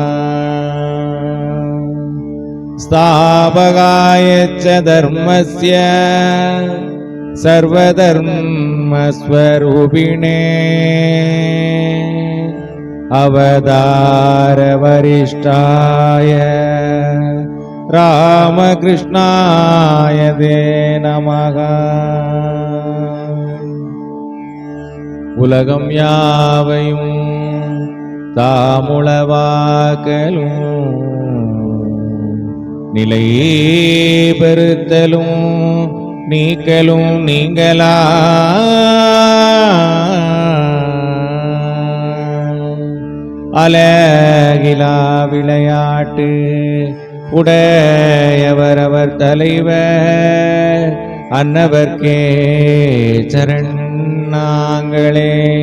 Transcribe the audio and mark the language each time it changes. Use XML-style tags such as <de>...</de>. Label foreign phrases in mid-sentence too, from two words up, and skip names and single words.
<sa>स्थापकाय च धर्मस्य सर्वधर्मस्वरूपिणे अवतारवरिष्ठाय रामकृष्णाय ते नमः।</sa> <ta>உலகம் யாவையும் தாமுளவாக்கலும் நிலை பெறுத்தலும் நீக்கலும் நீங்களா அலகிலா விளையாட்டு உடையவரவர் தலைவர் அன்னவர்க்கே சரண் நாங்களே.</ta>